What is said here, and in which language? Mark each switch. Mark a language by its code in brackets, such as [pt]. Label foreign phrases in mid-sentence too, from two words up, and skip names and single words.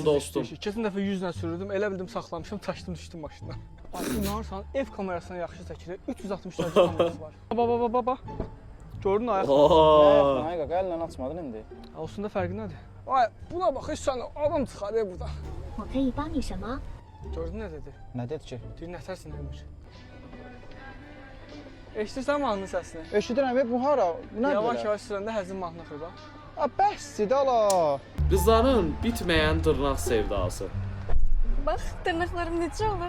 [az] dostum. işləyir. Keçən dəfə 100-lə sürürdüm, elə bildim saxlamışam, taşdım düşdüm maşından. Ay inanırsan, ev kamerasına yaxşı çəkilir, 360 dərəcə kamerası var. Baba. Gördün ayaq. Aa. Ay qaqa əllə açmadın indi. Olsunda fərqi nədir? Ay buna bax, heç sən adam çıxarır buradan. [zh] 我可以帮你什么？ [az] Gördün nə dedi? Nə dedi ki? Deyir nətərsin Emir. Eşidirsən mahnının səsini? Eşidirəm, bu hara? Bu nədir? Yavaş-yavaş sürəndə həzin mahnı xır bax. A, bəsdir ala. Qızların bitməyən dırnaq sevdası. Bax, dırnaqlarım necə olur?